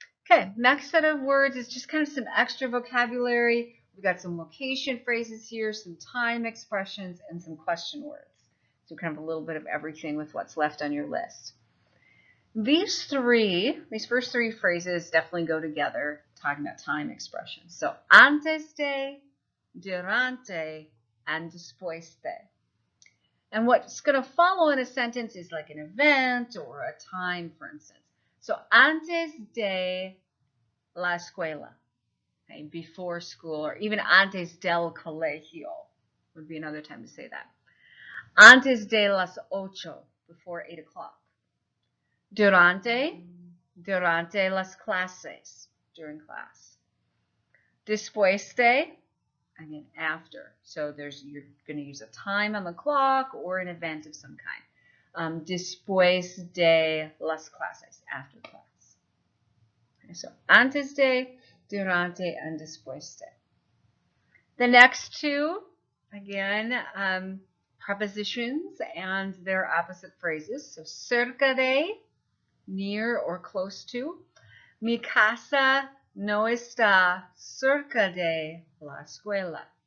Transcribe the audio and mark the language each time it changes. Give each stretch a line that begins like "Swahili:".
English: Okay, next set of words is just kind of some extra vocabulary. We've got some location phrases here, some time expressions, and some question words. So kind of a little bit of everything with what's left on your list. These first three phrases definitely go together, talking about time expressions.
Spanish: So antes de, durante, and después de.
English: And what's going to follow in a sentence is like an event or a time, for instance. So
Spanish: antes de la escuela,
English: okay, before school, or even
Spanish: antes del colegio
English: would be another time to say that.
Spanish: Antes de las 8,
English: before 8 o'clock.
Spanish: Durante las clases,
English: during class. Después de, again, after. So you're going to use a time on the clock or an event of some kind.
Spanish: Después de las clases,
English: after class.
Spanish: Okay, so antes de, durante, and después de.
English: The next two, again, prepositions and their opposite phrases. So cerca de, near or close to.
Spanish: Mi casa no está cerca de la escuela.